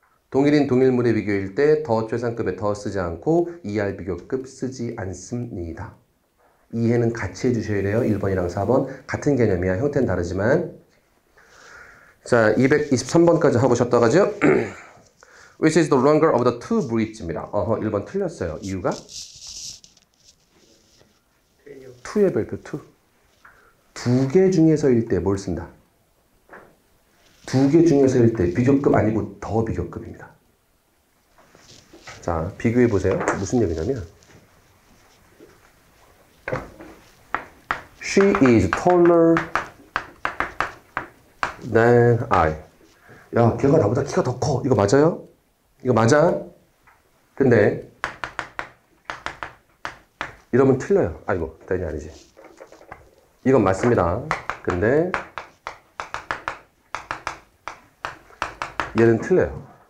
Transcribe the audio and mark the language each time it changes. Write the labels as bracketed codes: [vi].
[ko] 동일인 동일물의 비교일 때 더 최상급에 더 쓰지 않고 ER 비교급 쓰지 않습니다. 이해는 같이 해주셔야 돼요. 1번이랑 4번 같은 개념이야. 형태는 다르지만. 자, 223번까지 하고 싶다가죠. [en] Which is the longer of the two bridge입니다. [ko] 1번 틀렸어요. 이유가? 2의 별표 2. 두 개 중에서일 때 뭘 쓴다? 두 개 중에서일 때 비교급 아니고 더 비교급입니다. 자, 비교해 보세요. 무슨 얘기냐면 [en] She is taller than I. [ko] 야, 걔가 나보다 키가 더 커. 이거 맞아요? 이거 맞아? 근데 이러면 틀려요. 아이고, 다행이 아니지. 이건 맞습니다. 근데 얘는 틀려요.